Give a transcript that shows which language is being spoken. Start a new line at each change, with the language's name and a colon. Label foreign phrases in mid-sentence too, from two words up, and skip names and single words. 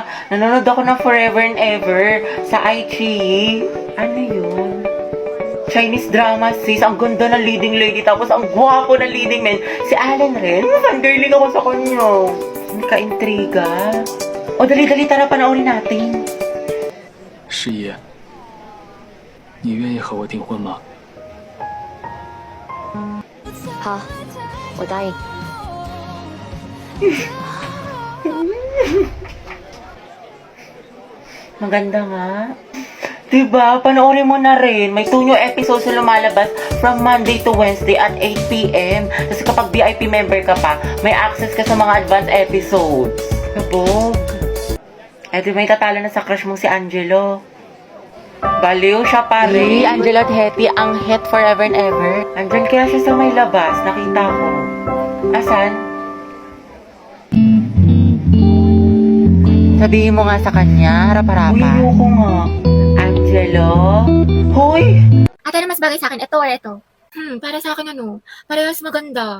Filipino: Nanonood ako ng Forever and Ever sa iQIYI. Ano yun?
English: Chinese drama,
Filipino: sis. Ang ganda ng
English: leading lady.
Filipino: Tapos ang gwapo ng
English: leading man.
Filipino: Si Allen rin. Fangirling ako sa kanya. Hindi ka-intriga. O, dali-dali, tara, panoorin natin.
Chinese: 十一，你愿意和我订婚吗？好，我答应。
Filipino: Maganda nga. Diba? Panoorin mo na rin. May 2
English: new episodes
Filipino: na lumalabas
English: from Monday to Wednesday at 8 p.m.
Filipino: Kasi kapag
English: VIP member
Filipino: ka pa, may access ka sa mga
English: advanced episodes.
Filipino: Kabog. Eh di may tatalo na sa crush mong si Angelo. Baliw siya pa rin. Angelo at Hetty, ang hit forever and ever. Andyan kaya siya sa may labas. Nakita ko. Asan? Sabihin mo nga sa kanya, harap-harapan. Uy, ayoko nga. Angelo? Hoy! Ate, na mas bagay sa akin, ito or ito? Para sa akin ano, parehas maganda.